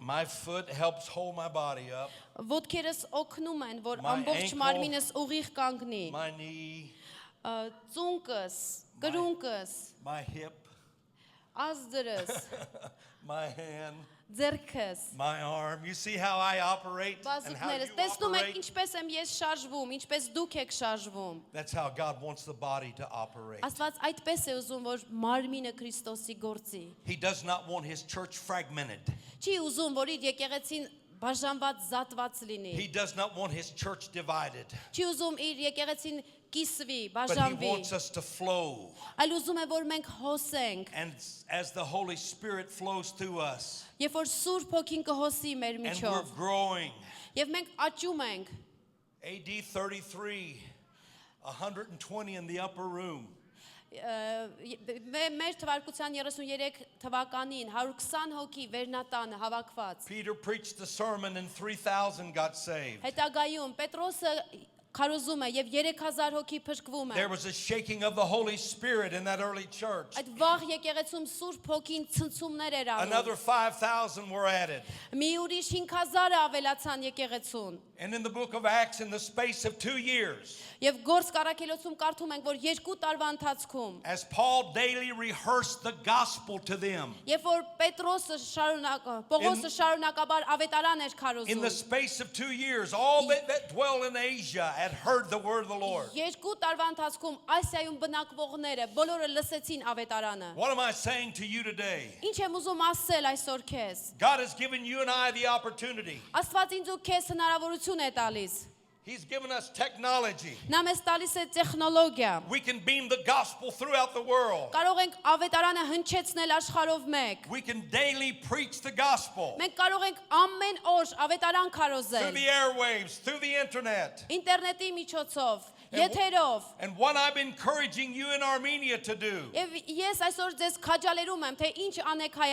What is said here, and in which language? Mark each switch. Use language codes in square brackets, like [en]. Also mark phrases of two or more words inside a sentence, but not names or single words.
[en] My foot helps hold my body up. [hy] Ոտքերս օգնում են, որ [en] My [hy] ամբողջ [en] ankle- [hy] մարմինս ուղիղ կանգնի։ [en] My knee, [hy] Ծունկս, կրունկս, [en] my hip, [hy] ազդրս, [en] my hand, [hy] ձեռքս, [en] my arm. You see how I operate and how you [hy] բազուկներս։ Տեսնում եք [en] operate? [hy] ինչպես եմ ես շարժվում, ինչպես դուք եք շարժվում։ [en] That's how God wants the body to operate. [hy] Աստված այդպես է ուզում, որ մարմինը Քրիստոսի գործի։ [en] He does not want his church fragmented. [hy] Չի ուզում, որ իր եկեղեցին բաժանված զատված լինի։ [en] He does not want his church divided. [hy] Չի ուզում իր եկեղեցին կիսվի, [en] But he [hy] բաժանվի։ [en] wants us to flow. [hy] Այլ ուզում է, որ մենք հոսենք։ [en] And as the Holy Spirit flows through us, [hy] Երբ որ Սուրբ Հոգին կհոսի մեր [en] and we're [hy] միջով, [en] growing. [hy] եւ մենք աճում ենք, [en] AD 33, 120 in the upper room. [hy] մեր թվարկության 33 թվականին 120 հոգի վերնատանը հավաքված։ [en] Peter preached the sermon and 3,000 got saved. [hy] Հետագայում Պետրոսը քարոզում է եւ 3000 հոգի փրկվում է։ [en] There was a shaking of the Holy Spirit in that early church. [hy] Այդ վաղ եկեղեցում Սուրբ Հոգին ցնցումներ էր անում։ [en] Another 5,000 were added. [hy] Մի ուրիշ 5000-ը ավելացան եկեղեցուն։ [en] And in the book of Acts, in the space of 2 years, [hy] Եվ Գործ Կարաքելոցում կարդում ենք, որ 2 տարվա ընթացքում, [en] as Paul daily rehearsed the gospel to them, [hy] երբ որ Պետրոսը Պողոսը շարունակաբար ավետարան էր [en] in the [hy] քարոզում, [en] space of 2 years, all that dwell in Asia had heard the word of the Lord. [hy] 2 տարվա ընթացքում Ասիայում բնակվողները բոլորը լսեցին ավետարանը։ [en] What am I saying to you today? [hy] Ինչ եմ ուզում ասել այսօր քեզ։ [en] God has given you and I the opportunity. [hy] Աստված ինձ ու քեզ հնարավորություն է տալիս։ [en] He's given us technology. [hy] Նա մեզ տալիս է տեխնոլոգիա։ [en] We can beam the gospel throughout the world. [hy] Կարող ենք ավետարանը հնչեցնել աշխարհով մեկ։ [en] We can daily preach the gospel [hy] Մենք կարող ենք ամեն օր ավետարան [en] through [hy] քարոզել։ [en] the airwaves, through the internet. [hy] Ինտերնետի միջոցով, [en] And [hy] եթերով։ [en] And what I'm encouraging you in Armenia to do, [hy] Եվ ես այսօր ձեզ քաջալերում եմ, թե ինչ անեք [en] you